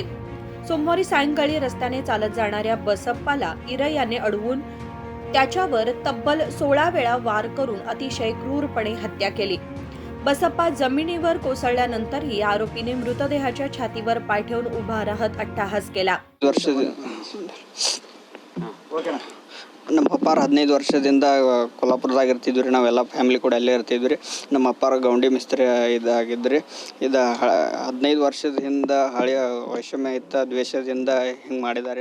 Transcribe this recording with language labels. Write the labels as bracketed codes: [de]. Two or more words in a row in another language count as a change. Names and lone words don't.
[mr] सोमवारी सायंकाळी रस्त्याने चालत जाणाऱ्या बसप्पाला इरयाने अडवून त्याच्यावर तब्बल 16 वेळा वार करून अतिशय क्रूरपणे हत्या केली. बसप्पा जमिनीवर कोसळल्यानंतरही आरोपीने मृतदेहाच्या छातीवर पाय ठेवून उभा राहत अट्टहास केला. [kn] ನಮ್ಮ ಅಪ್ಪಾರ 15 ವರ್ಷದಿಂದ ಕೊಲ್ಲಾಪುರದಾಗ ಇರ್ತಿದ್ವಿ ರೀ. ನಾವೆಲ್ಲ ಫ್ಯಾಮಿಲಿ ಕೂಡ ಅಲ್ಲೇ ಇರ್ತಿದ್ವಿ ರೀ. ನಮ್ಮ ಅಪ್ಪಾರ ಗೌಂಡಿ ಮಿಸ್ತ್ರಿ ಇದಾಗಿದ್ರಿ. 15 ವರ್ಷದ ಹಿಂದೆ ಹಳೆಯ ವೈಷಮ್ಯ ಇತ್ತ ದ್ವೇಷದಿಂದ ಹಿಂಗೆ ಮಾಡಿದ್ದಾರೆ.